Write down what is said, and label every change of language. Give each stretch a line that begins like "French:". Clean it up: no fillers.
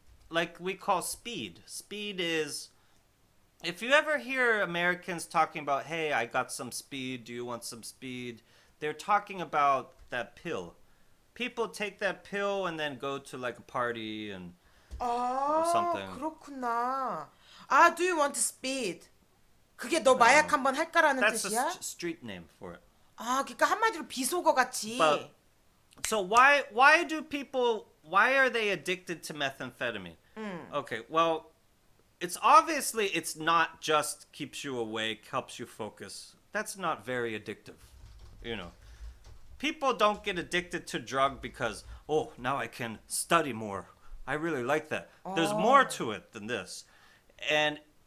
English: Like we call speed. Speed is, if you ever hear Americans talking about, hey, I got some speed, do you want some speed? They're talking about that pill. People take that pill and then go to like a party and or something.
Korean: 그렇구나.
English: Do you want speed?
Korean: 그게 너 마약 한번 할까라는
English: That's
Korean: 뜻이야?
English: a street name for it.
Korean: 그러니까 한마디로 비속어 같이.
English: But, so why are they addicted to methamphetamine? Okay, well, it's not just keeps you awake, helps you focus. That's not very addictive. People don't get addicted to drug because, now I can study more. I really like that. There's more to it than this. And